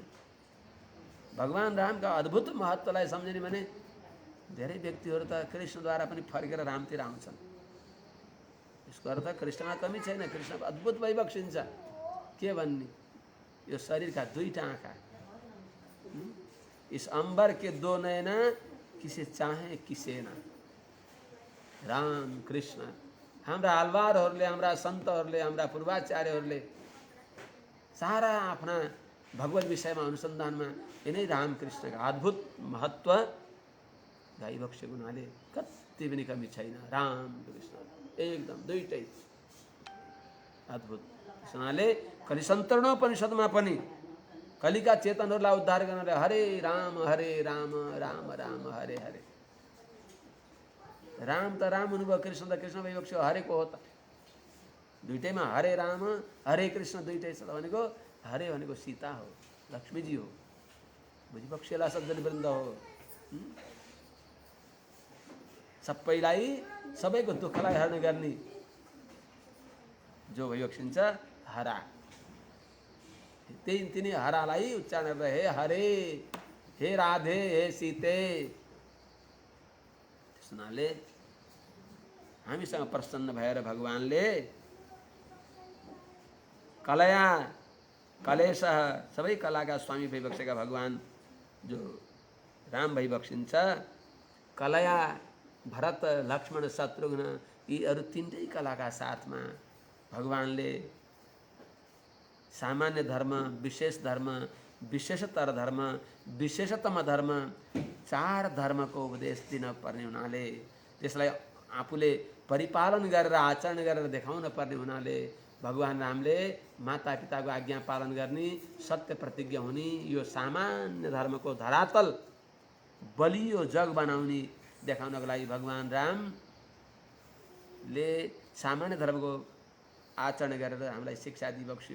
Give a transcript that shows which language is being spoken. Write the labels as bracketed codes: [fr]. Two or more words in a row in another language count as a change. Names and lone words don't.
[ne] भगवान रामका अद्भुत महत्त्वलाई सम्झने भने धेरै व्यक्तिहरू त कृष्णद्वारा पनि फर्केर रामतिर आउँछन्। यसको अर्थ कृष्णमा कमी छैन, कृष्ण अद्भुत भइबक्सिन्छ। के भन्ने, यो शरीरका दुईटा आँखा, [hi] इस अंबर के दो नैना, किसे चाहे किसे ना। [ne] राम कृष्ण हाम्रा आलवारहरूले, हाम्रा सन्तहरूले, हाम्रा पूर्वाचार्यहरूले सारा आफ्ना भगवत विषयमा अनुसन्धानमा यिनै रामकृष्णका अद्भुत महत्त्व गाइबक्सेको हुनाले कति पनि कमी छैन। राम कृष्ण एकदम दुईटै अद्भुत। त्यस हुनाले कलिसन्तरणोपनिषदमा पनि कलिका चेतनहरूलाई उद्धार गर्नले हरे राम राम राम हरे हरे। राम त राम हुनुभयो, कृष्ण त कृष्ण भइबक्स्यो, हरेको हो त। दुईटैमा हरे राम हरे कृष्ण दुईटै छ भनेको। हरे भनेको सीता हो, लक्ष्मीजी हो, बुझिबक्सेला सज्जन वृन्द हो। सबैलाई सबैको दुःखलाई हरण गर्ने जो भइबक्सिन्छ हरा। तिनी हरालाई उच्चारण गरेर हे हरे, हे राधे, हे सीते। त्यस हुनाले हामीसँग प्रसन्न भएर भगवानले कलया कलेश सबै कलाका स्वामी भइबक्सेका भगवान जो राम भइबक्सिन्छ। कलया भरत लक्ष्मण शत्रुघ्न यी अरू तीनटै कलाका साथमा भगवानले सामान्य धर्म, विशेष धर्म, विशेषतर धर्म, विशेषतम धर्म, चार धर्मको उपदेश दिन पर्ने हुनाले, त्यसलाई आफूले परिपालन गरेर आचरण गरेर देखाउन पर्ने हुनाले भगवान रामले माता पिताको आज्ञा पालन गर्ने, सत्य प्रतिज्ञा हुने, यो सामान्य धर्मको धरातल बलियो जग बनाउने देखाउनको लागि भगवान रामले सामान्य धर्मको आचरण गरेर हामीलाई शिक्षा दिइबक्स्यो।